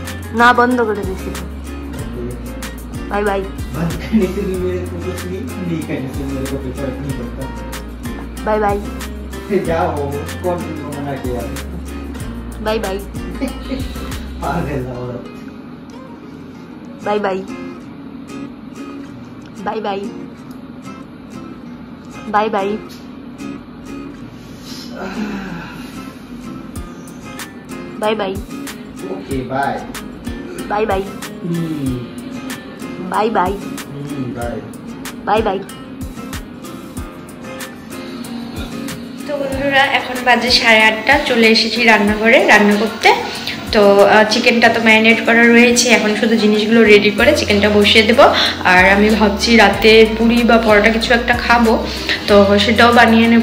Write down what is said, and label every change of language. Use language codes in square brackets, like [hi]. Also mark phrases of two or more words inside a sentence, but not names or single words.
[hi] ना, बंद कर दीजिए। [en] bye bye. [hi] बंद करने से भी मेरे को कुछ नहीं करने से मेरे को कोई फर्क नहीं पड़ता। [en] bye bye. [hi] जाओ, कौन तुमको मना किया? [en] bye bye. [hi] पागल औरत। [en] bye bye. bye bye. bye bye. bye bye. okay bye. bye bye. bye bye. bye bye bye. [bn] তো বন্ধুরা এখন বাজে 8:30, চলে এসেছি রান্নাঘরে রান্না করতে। তো চিকেনটা তো ম্যারিনেট করা রয়েছে, এখন শুধু জিনিসগুলো রেডি করে চিকেনটা বসিয়ে দেবো। আর আমি ভাবছি রাতে পুরি বা পরোটা কিছু একটা খাবো, তো সেটাও বানিয়ে নেব।